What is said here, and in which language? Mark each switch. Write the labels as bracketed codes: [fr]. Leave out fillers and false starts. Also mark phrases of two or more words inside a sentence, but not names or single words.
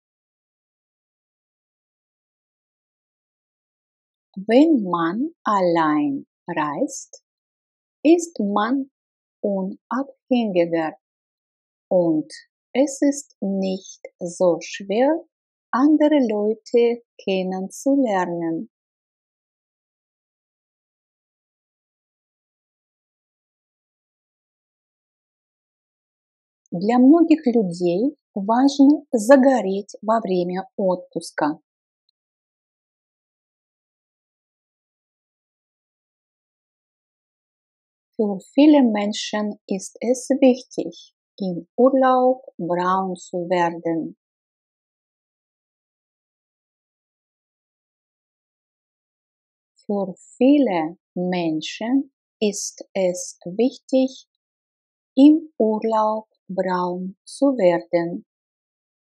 [de] Wenn man allein reist, ist man unabhängiger und es ist nicht so schwer, andere Leute kennenzulernen. [ru] Для многих людей важно загореть во время отпуска. [de] Für viele Menschen ist es wichtig, im Urlaub braun zu werden. Für viele Menschen ist es wichtig, im Urlaub braun zu werden.